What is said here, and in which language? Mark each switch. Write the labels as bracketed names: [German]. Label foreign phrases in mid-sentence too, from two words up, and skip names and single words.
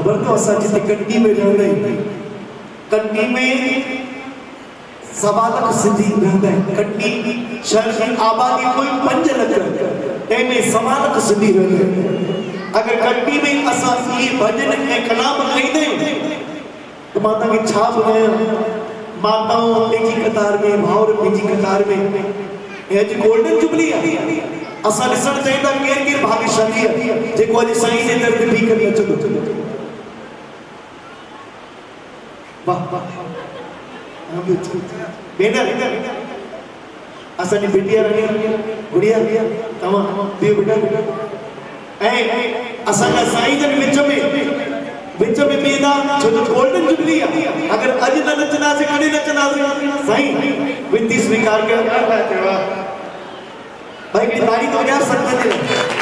[Sindhi] तो असां जिते कटनी में रहंदा आहियूं, कटनी में 1.25 लाख सिंधी रहंदा आहिनि। कटनी शहर जी आबादी कोई 5 लख, तंहिंमें 1.25 लाख सिंधी रहंदा आहिनि। अगर कटनी में असां इहे भॼन ऐं कलाम ॻाईंदा आहियूं त मां तव्हांखे छा ॿुधायां। माताऊं पंहिंजी कतार में, भाउर पंहिंजी कतार में, हे अॼु गोल्डन जुबली आहे। असां ॾिसणु चाहियूं था केरु केरु भाग्यशाली आहे जेको अॼु साईं जे दर ते बीह करे नचंदो। वाह वाह भेण, असांजी बिटिया गुड़िया तव्हां बिहो बेटा। ऐं असांजा साईं जन विच में वेंदा छो त गोल्डन जुबली आहे। अगर अॼु न नचंदासीं कॾहिं नचंदासीं? साईं विनती स्वीकार कयो भाई, हिकिड़ी ताड़ी तो [Hindi] वॼा सकते थे।